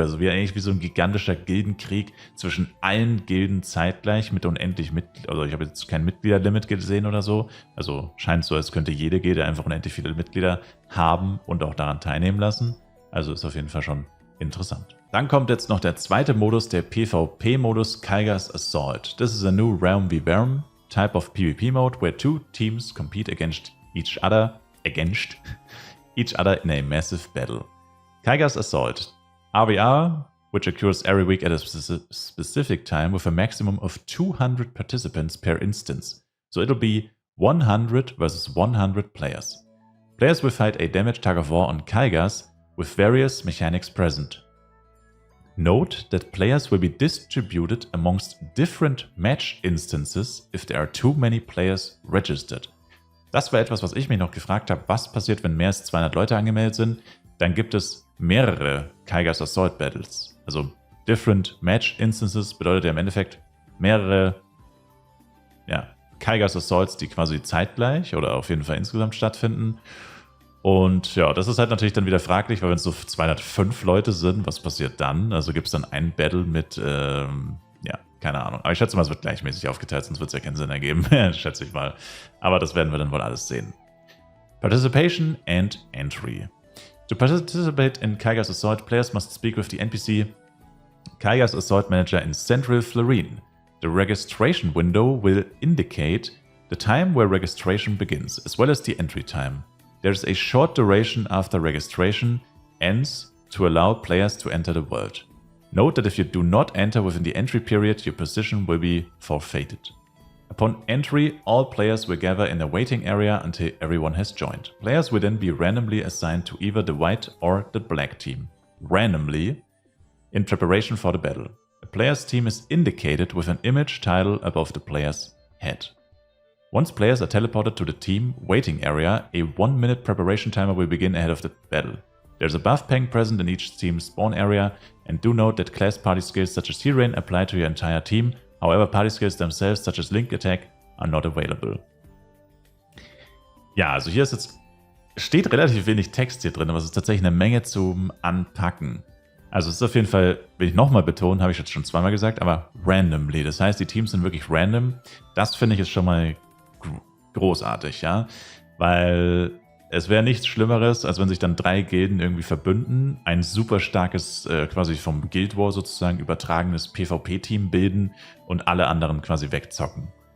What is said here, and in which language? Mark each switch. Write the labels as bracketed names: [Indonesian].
[German] Also eigentlich wie so ein gigantischer Gildenkrieg zwischen allen Gilden zeitgleich mit unendlich Mitgliedern. Also ich habe jetzt kein Mitgliederlimit gesehen oder so. Also scheint so, als könnte jede Gilde einfach unendlich viele Mitglieder haben und auch daran teilnehmen lassen. Also ist auf jeden Fall schon interessant. Dann kommt jetzt noch der zweite Modus, der PvP-Modus Kaiga's Assault. [English] This is a new Realm v Realm type of PvP mode where two teams compete against each other in a massive battle. Kaiga's Assault. RVR, which occurs every week at a specific time with a maximum of 200 participants per instance. So it'll be 100 versus 100 players. Players will fight a damage tug of war on Kaigas with various mechanics present. Note that players will be distributed amongst different match instances if there are too many players registered. [German] Das war etwas, was ich mich noch gefragt habe, was passiert, wenn mehr als 200 Leute angemeldet sind. Dann gibt es mehrere Kaiga's Assault Battles. Also [English] Different Match Instances [German] bedeutet ja im Endeffekt mehrere Kaiga's Assaults, die quasi zeitgleich oder auf jeden Fall insgesamt stattfinden. Und ja, das ist halt natürlich dann wieder fraglich, weil wenn es so 205 Leute sind, was passiert dann? Also gibt es dann ein Battle mit, keine Ahnung. Aber ich schätze mal, es wird gleichmäßig aufgeteilt, sonst wird es ja keinen Sinn ergeben, schätze ich mal. Aber das werden wir dann wohl alles sehen. [English] Participation and Entry. To participate in Kaiga's Assault, players must speak with the NPC Kaiga's Assault Manager in Central Florine. The registration window will indicate the time where registration begins, as well as the entry time. There's a short duration after registration ends to allow players to enter the world. Note that if you do not enter within the entry period, your position will be forfeited. Upon entry, all players will gather in a waiting area until everyone has joined. Players will then be randomly assigned to either the white or the black team, randomly, in preparation for the battle. A player's team is indicated with an image title above the player's head. Once players are teleported to the team waiting area, a 1-minute preparation timer will begin ahead of the battle. There's a buff pang present in each team's spawn area, and do note that class party skills such as Heal apply to your entire team. However, party skills themselves such as Link Attack are not available. [German] Ja, also hier steht relativ wenig Text hier drin, aber es ist tatsächlich eine Menge zum Anpacken. Also es ist auf jeden Fall, will ich nochmal betonen, habe ich jetzt schon zweimal gesagt, aber randomly. Das heißt, die Teams sind wirklich random. Das finde ich ist schon mal großartig, ja, weil es wäre nichts Schlimmeres, als wenn sich dann 3 Gilden irgendwie verbünden, ein super starkes, quasi vom Guild War sozusagen übertragenes PvP-Team bilden und alle anderen quasi wegzocken.